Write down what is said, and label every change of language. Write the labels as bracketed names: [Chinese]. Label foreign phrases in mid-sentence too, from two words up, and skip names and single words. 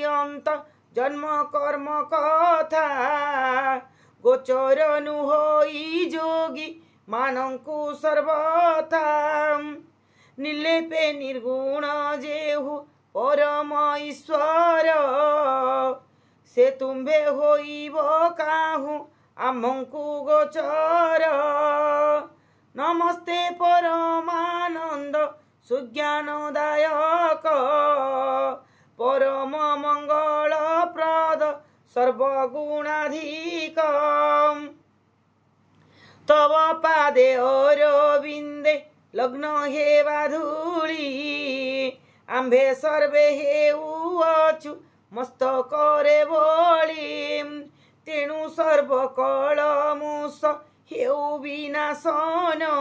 [Odia] ଅନ୍ତ ଜନ୍ମ କର୍ମ କଥା ଗୋଚର ନୁ ହୋଇ ଯୋଗୀ ମାନଙ୍କୁ ସର୍ବଥା ନିର୍ଲେପେ ନିର୍ଗୁଣ ଯେହୁ ପରମ ଈଶ୍ୱର ସେ ତୁମ୍ଭେ ହୋଇବ କାହୁଁ ଆମଙ୍କୁ ଗୋଚର ନମସ୍ତେ ପରମାନନ୍ଦ ସୁଜ୍ଞାନଦାୟକ ପରମ ମଙ୍ଗଳ ପ୍ରଦ ସର୍ବଗୁଣାଧିକ ତବ ପାଦେ ଅରବିନ୍ଦେ ଲଗ୍ନ ହେବା ଧୂଳି ଆମ୍ଭେ ସର୍ବେ ହେଉ ଅଛୁ ମସ୍ତକରେ ବୋଲି ତେଣୁ ସର୍ବକଳ ମୁସ ହେଉ ବିନାଶନ